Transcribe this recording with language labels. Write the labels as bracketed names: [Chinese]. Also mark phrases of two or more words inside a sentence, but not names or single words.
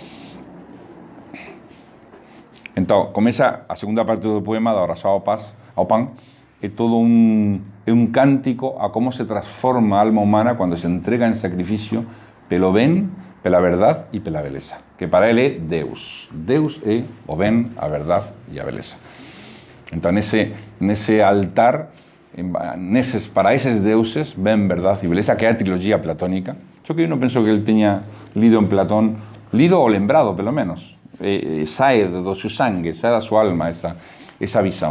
[Galician] Entón, comeza a segunda parte do poema da oración ao pan, é todo un cántico a como se transforma a alma humana cando se entrega en sacrificio pelo ben, pela verdade e pela beleza, que para ele é Deus. Deus é o ben, a verdade e a beleza. Entón, nese altar, para eses deuses, ben, verdade e beleza, que é a trilogía platónica. Só que eu non penso que ele teña lido en Platón, lido ou lembrado, pelo menos. Sae do seu sangue, sae da súa alma esa visión.